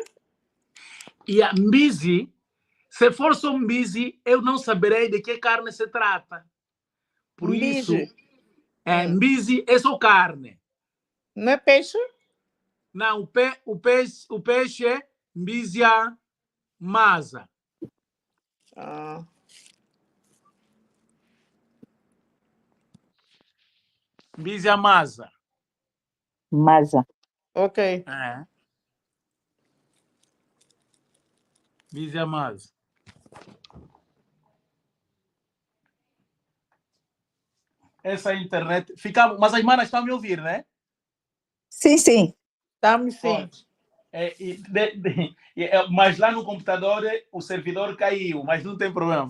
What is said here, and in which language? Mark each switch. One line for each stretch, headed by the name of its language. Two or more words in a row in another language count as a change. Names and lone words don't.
Portuguese: E a mbisi, se for só mbisi, eu não saberei de que carne se trata. Por isso, Mbige. mbisi é só carne. Não é peixe? Não, o peixe é
Kongo: mbisia masa.
Portuguese: Ah,
Kongo: Mbisia masa.
Portuguese: Masa. ok.
Kongo: Mbisia masa.
Portuguese: Essa internet. Mas as manas estão a me ouvir, né? Sim, sim. Estamos sim. Mas lá no computador o servidor caiu, mas não tem problema.